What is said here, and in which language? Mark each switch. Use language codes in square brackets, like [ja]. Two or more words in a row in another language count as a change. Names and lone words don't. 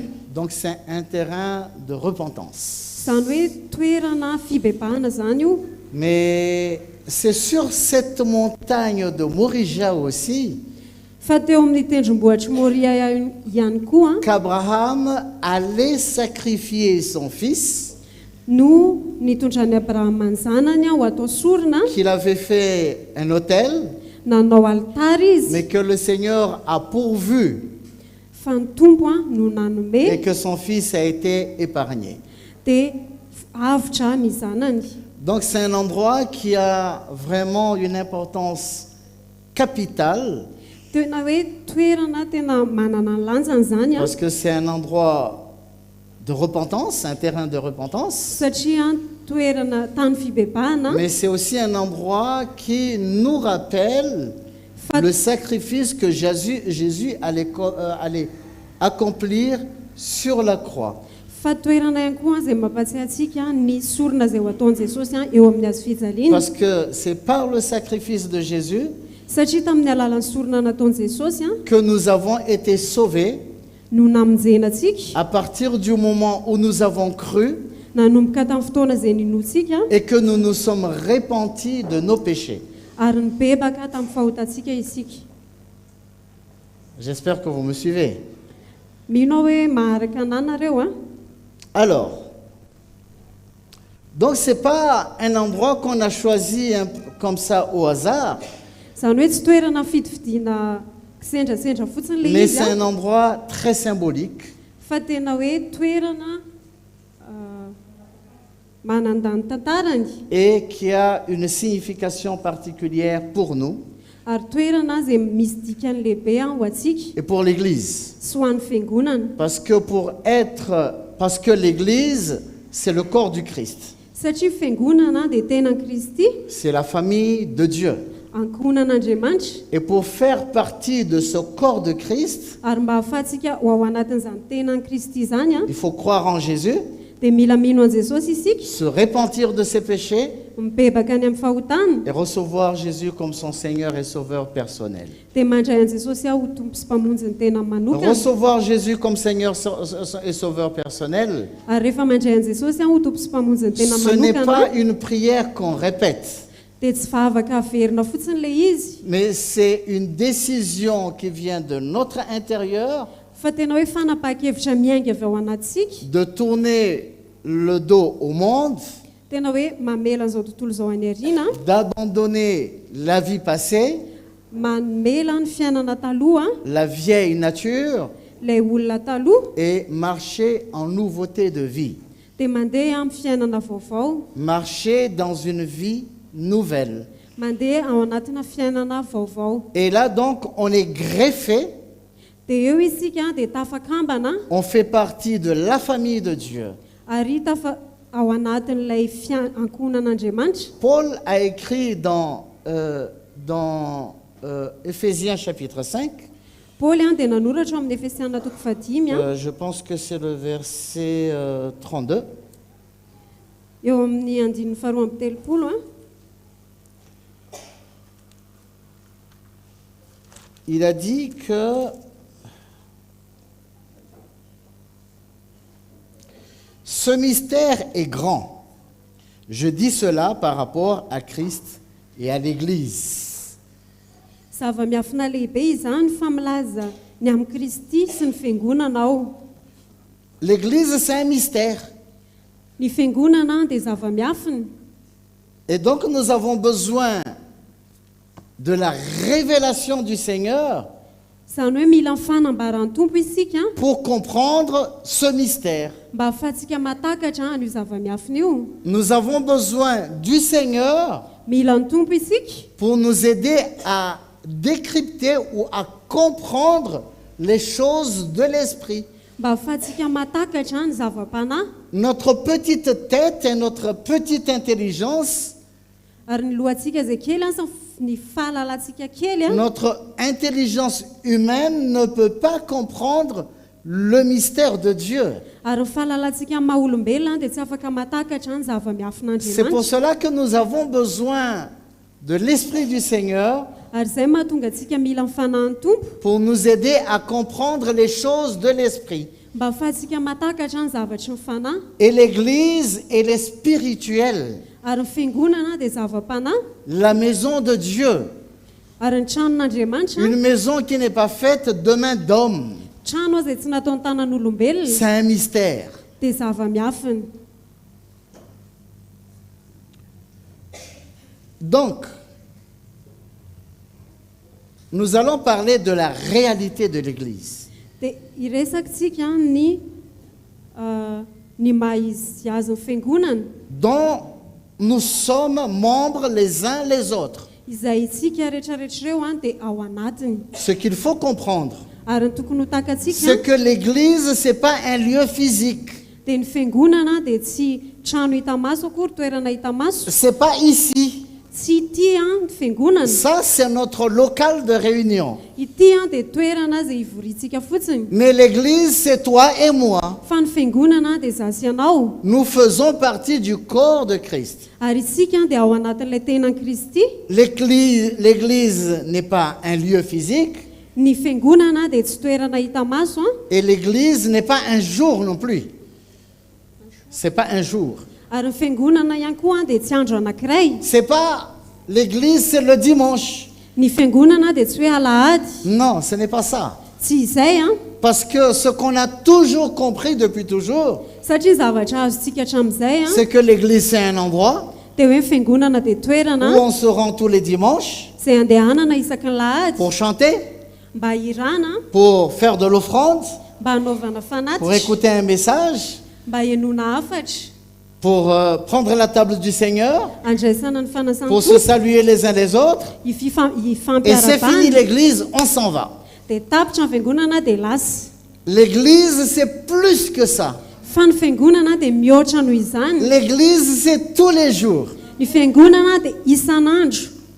[fr] Donc c'est un terrain de repentance. [mg] Izany hoe toerana fibebahana zany io. [fr] Mais c'est sur cette montagne de Morija aussi [mg] Fa teo amin'ny tendrombohitry Moria ihany koa [fr] qu'Abraham allait sacrifier son fils, [mg] no nitondrany Abrahama ny zanany ho atao sorona, [fr] qu'il avait fait un autel, [mg] nanao altary izy, [fr] mais que le Seigneur a pourvu [mg] fa ny tompo no [fr] et [mg] nanome, [fr] que son fils a été épargné. [mg] dia avotra ny zanany. [fr] Donc c'est un endroit qui a vraiment une importance capitale [mg] Tena hoe toerana tena manana ny lanjany zany a, [fr] parce que c'est un endroit de repentance, un terrain de repentance, [mg] satria toerana tany fibebahana, [fr] mais c'est aussi un endroit qui nous rappelle [mg] fa, [fr] le sacrifice que Jésus allait accomplir sur la croix. [mg] fa toerana ihany koa izay mampatsiahy antsika ny sorona izay ho ataon'i Jesosy eo amin'ny hazo fijaliana. [fr] Parce que c'est par le sacrifice de Jésus [mg] Satria tamin'ny alalan'ny sorona nataon'i Jesosy [fr] que nous avons été sauvés [mg] no namonjena antsika, [fr] à partir du moment où nous avons cru [mg] nanomboka tamin'ny fotoana izay ninoantsika [fr] et que nous nous sommes repentis de nos péchés. [mg] ary nibebaka tamin'ny fahotantsika isika. [fr] J'espère que vous me suivez. [mg] Mino aho hoe maharaka anahy nareo a. [fr] Alors, donc c'est pas un endroit qu'on a choisi comme ça au hasard, [mg] Izany hoe tsy toerana fidividiana kisendrasendra fotsiny le [fr] mais [mg] izy [fr] c'est un [mg] a, [fr] endroit très symbolique [mg] fa tena hoe toerana manandany tantarany, [fr] et qui a une signification particulière pour nous [mg] ary toerana izay misy dikany lehibe ho atsika [fr] et pour l'Église. [mg] sy ho an'ny fiangonana. [fr] Parce que l'Église, c'est le corps du Christ. [mg] Satria fiangonana dia tenan'i Kristy, [fr] C'est la famille de Dieu. [mg] ankohonan'Andriamanitra, [fr] Et pour faire partie de ce corps de Christ, [mg] ary mba ahafahantsika ho ao anatin'izany tenan'i Kristy izany a, [fr] il faut croire en Jésus, [mg] dia mila mino an Jesosy isika, [fr] se repentir de ses péchés [mg] mibebaka any amin'ny fahotana, [fr] et recevoir Jésus comme son Seigneur et Sauveur personnel. [mg] dia mandray an Jesosy aho ho tompo sy mpamonjy ny tena manokana. [fr] Recevoir Jésus comme Seigneur et Sauveur personnel, [mg] Ary rehefa mandray an Jesosy aho ho tompo sy mpamonjy ny tena [fr] ce n'est [mg] manokana, [fr] pas une prière qu'on répète, [mg] dia tsy vavaka averina fotsiny le izy, [fr] mais c'est une décision qui vient de notre intérieur [mg] fa tena hoe fanapaha-kevitra miainga avy ao anatsika, [fr] de tourner le dos au monde, [mg] tena hoe mamela an'izao tontolo izao any aoriana, [fr] d'abandonner la vie passée, [mg] mamela ny fiainana taloha, [fr] la vieille nature [mg] ilay olona taloha, [fr] et marcher en nouveauté de vie, [mg] dia mandeha amin'ny fiainana vaovao, [fr] marcher dans une vie nouvelle. [mg] mandeha ao anatina fiainana vaovao. [fr] Et là donc on est greffé, [mg] Dia eo isika dia tafakambana, [fr] on fait partie de la famille de Dieu. [mg] ary ao anatin'ilay ankonan'Andriamanitra. [fr] Paul a écrit dans Éphésiens chapitre 5, [mg] Paoly dia nanoratra ao amin'ny Efesiana toko 5, [fr] je pense que c'est le verset 32. [mg] eo amin'ny 2:30. [fr] Il a dit que ce mystère est grand. Je dis cela par rapport à Christ et à l'Église. [mg] Zava-miafina lehibe izany fa milaza ny amin'ny Kristy sy ny fiangonana ao. [fr] L'Église, c'est un mystère. [mg] Ny fiangonana dia zava-miafina. [fr] Et donc nous avons besoin de la révélation du Seigneur [mg] Izany hoe mila ny fanambaran'ny Tompo isika [fr] pour comprendre ce mystère. [mg] mba ahafahantsika matakatra an'io zava-miafina io. [fr] Nous avons besoin du Seigneur [mg] Mila ny Tompo isika [fr] pour nous aider à décrypter ou à comprendre les choses de l'esprit. [mg] mba ahafahantsika matakatra ny zava-panahy. [fr] Notre petite tête et notre petite intelligence, [mg] Ary ny lohantsika izay kely ny fahalalantsika kely [fr] notre intelligence humaine ne peut pas comprendre le mystère de Dieu. [mg] ary ny fahalalantsika maha olombelona dia tsy afaka matakatra ny zava-miafina [fr] C'est pour [mg] Andriamanitra. [fr] cela que nous avons besoin de l'Esprit du Seigneur [mg] Ary izay mahatonga antsika mila ny fanahin'ny Tompo [fr] pour nous aider à comprendre les choses de l'Esprit. [mg] mba ahafahantsika matakatra ny zavatry ny fanahy. [fr] Et l'Église, elle est spirituelle, [mg] Ary ny fiangonana dia zava-panahy. [fr] la maison de Dieu, [mg] Ary ny tranon'Andriamanitra [fr] une maison qui n'est pas faite de main d'homme. [mg] trano izay tsy natao ny tanan'olombelona [fr] C'est un mystère. [mg] dia zava-miafina. [fr] Donc, nous allons parler de la réalité de l'Église. [mg] Dia iresaksika ny maha izy azy ny fiangonana [fr] Dont nous sommes membres les uns les autres. [mg] izay itsika rehetrarehetra ireo dia ao anatiny. [fr] Ce qu'il faut comprendre, [mg] Ary ny tokony ho [fr] c'est [mg] takatsika [fr] que l'Église, ce n'est pas un lieu physique. [mg] dia ny fiangonana dia tsy trano hita maso akory, toerana hita maso. [fr] Ce n'est pas ici. [mg] Tsy ity ny fiangonana. [fr] Ça, c'est notre local de réunion. [mg] Ity dia toerana izay ivorintsika fotsiny. [fr] Mais l'Église, c'est toi et moi. [mg] Fa ny fiangonana dia zaho sy ianao. [fr] Nous faisons partie du corps de Christ. [mg] Ary isika dia ao anatin'ilay tenan'i Kristy. [fr] L'Église n'est pas un lieu physique. [mg] Ny fiangonana dia tsy toerana hita maso [fr] Et l'Église n'est pas un jour non plus. C'est pas un jour. [mg] ary ny fiangonana ihany koa dia tsy andro anankiray. [fr] C'est pas l'Église, c'est le dimanche. [mg] Ny fiangonana dia tsy hoe alahady. [fr] Non, ce n'est pas ça. [mg] Tsy izay [fr] Parce que ce qu'on a toujours compris depuis toujours, [mg] satria zavatra azontsika hatramin'izay [fr] c'est que l'Église, c'est un endroit [mg] dia hoe ny fiangonana dia [fr] où [mg] toerana [fr] on se rend tous les dimanches [mg] izay andehanana isaky ny lahady [fr] pour chanter, [mg] mba hirana, [fr] pour faire de l'offrande, [mg] mba hanaovana [fr] pour [mg] fanatitra, [fr] écouter un message, [mg] mba hianoana hafatra, [fr] pour prendre la table du Seigneur, [mg] andraisana ny fanasana [fr] pour se saluer les uns les autres. Et c'est fini [mg] ifampiarabana [fr] l'Église, on s'en va. [mg] dia tapitra ny fiangonana dia lasa. [fr] L'Église, c'est plus que ça. [mg] Fa ny fiangonana dia mihoatra noho izany. [fr] L'Église, c'est tous les jours. [mg] Ny fiangonana dia isan'andro.